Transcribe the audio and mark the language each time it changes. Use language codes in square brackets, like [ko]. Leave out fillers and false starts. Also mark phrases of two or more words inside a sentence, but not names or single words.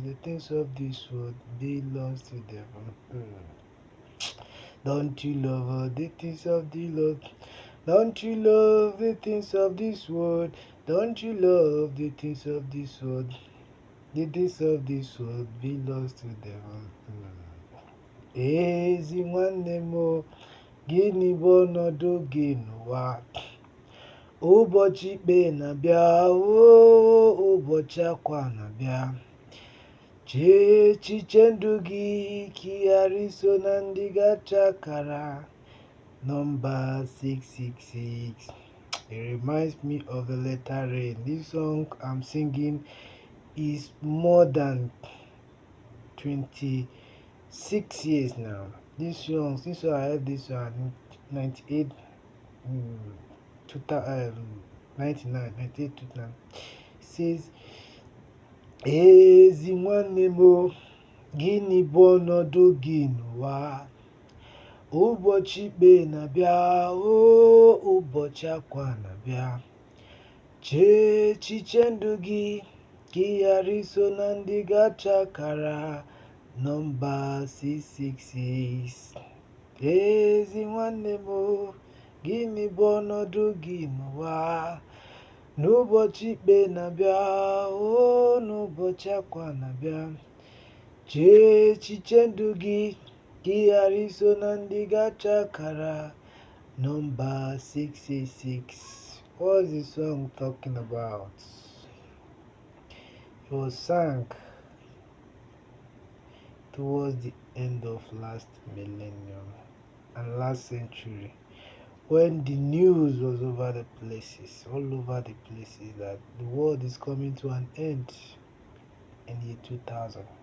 [en] The things of this world belongs to the devil. Don't you love all the things of the Lord? Don't you love the things of this world? Don't you love the things of this world? The things of this world belongs to the devil. [ig] Ezi nwanne m o, gịnị bụ ọnọdụ gị n'ụwa? Ụbọchị ikpe na-abịa, ụbọchị akwa na-abịa. Chee echiche ndụ gị ka ị ghara iso na ndị gacha akara. [en] Number 666. It reminds me of the letter rain. This song I'm singing is more than 26 years now. This song, since I heard this one, 98, 99, 98, 2000. It says, [ig] Ezi nwanne m o, gịnị bụ ọnọdụ gị n'ụwa? Ụbọchị ikpe na-abịa, ụbọchị akwa na-abịa. Chee echiche ndụ gị ka ị ghara iso na ndị gacha akara. [en] Number 666. [ig] Ezi nwanne m o, gịnị bụ ọnọdụ gị n'ụwa? N'ụbọchị ikpe na-abịa, n'ụbọchị akwa na-abịa. Chee echiche ndụ gị ka ị ghara iso na ndị gacha akara. [en] Number 666. What is the song talking about? It was sung towards the end of last millennium and last century, when the news was over the places, all over the places, that the world is coming to an end in year 2000.